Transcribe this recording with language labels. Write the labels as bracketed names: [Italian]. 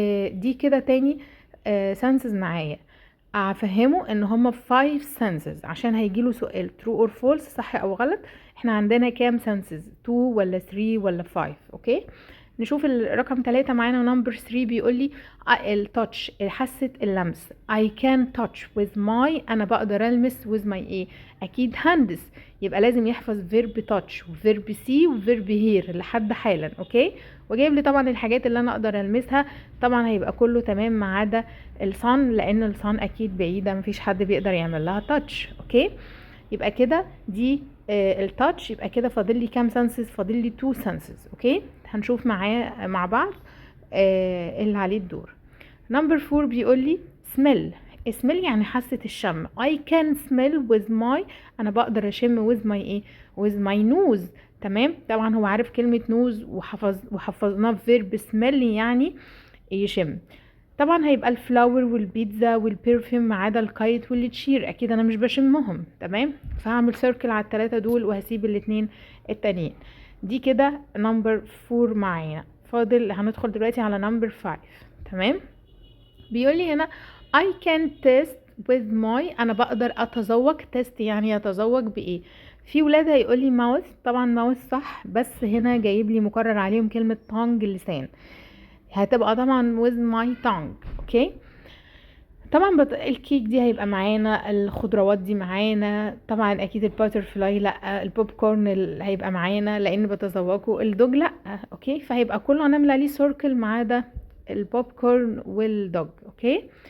[Arabic] دي كده تاني سنسز معايا. افهمه ان هما [English] 5 senses [Arabic] عشان هيجيله سؤال [English] true or false، [Arabic] صح او غلط. احنا عندنا كام senses؟ 2 ولا 3 ولا 5؟ اوكي. نشوف الرقم 3 معانا، نمبر 3 بيقول لي التاتش، حاسة اللمس. [English] I can touch with my، [Arabic] انا بقدر المس [English] with my [Arabic] ايه؟ اكيد hands، يبقى لازم يحفظ verb touch وverb see وverb hear لحد حالا. اوكي. وجايب لي طبعا الحاجات اللي انا اقدر المسها، طبعا هيبقى كله تمام ما عدا الصن، لان الصن اكيد بعيده مفيش حد بيقدر يعمل لها تاتش. اوكي. يبقى كده دي التاتش. يبقى كده فاضل لي كام سنسز؟ فاضل لي 2 سنسز. اوكي. هنشوف معاه مع بعض اللي عليه الدور. نمبر 4 بيقول لي smell. smell يعني حاسة الشم. [English] I can smell with my، [Arabic] انا بقدر اشم [English] with my [Arabic] ايه؟ [English] with my nose. [Arabic] تمام. طبعا هو عارف كلمة نوز، وحفظناه في verb smell يعني يشم. طبعا هيبقى الفلاور والبيتزا والبرفيوم ما عدا الكايت والتشير، اكيد انا مش بشمهم. تمام. فهعمل سيركل على الثلاثه دول وهسيب الاثنين التانيين. دي كده نمبر 4 معانا. فاضل هندخل دلوقتي على نمبر 5. تمام. بيقول لي هنا [English] I can taste with my، [Arabic] انا بقدر اتذوق. تيست يعني يتذوق بايه؟ في ولاد هيقول لي ماوث، طبعا ماوث صح، بس هنا جايب لي مكرر عليهم كلمه تونج، اللسان. هتبقى طبعا [English] with my tongue. [Arabic] اوكي. طبعا الكيك دي هيبقى معانا، الخضروات دي معانا طبعا، اكيد الباترفلاي لا، البوب كورن هيبقى معانا لان بتذوقه، الدوج لا. اوكي. فهيبقى كله هنعمل عليه سيركل ما عدا البوب كورن والدوج. اوكي.